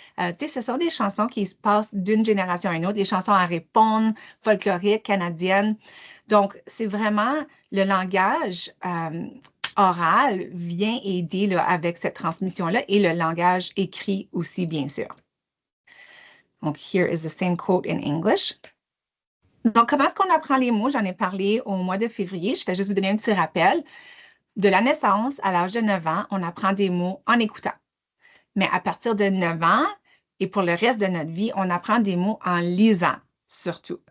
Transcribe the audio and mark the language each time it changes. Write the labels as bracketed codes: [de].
[fr] Tu sais, ce sont des chansons qui se passent d'une génération à une autre, des chansons à répondre, folkloriques, canadiennes. Donc, c'est vraiment le langage oral vient aider là, avec cette transmission-là et le langage écrit aussi, bien sûr. [en] Donc, here is the same quote in English. [fr] Donc, comment est-ce qu'on apprend les mots? J'en ai parlé au mois de février. Je vais juste vous donner un petit rappel. De la naissance à l'âge de 9 ans, on apprend des mots en écoutant. Mais à partir de 9 ans et pour le reste de notre vie, on apprend des mots en lisant, surtout.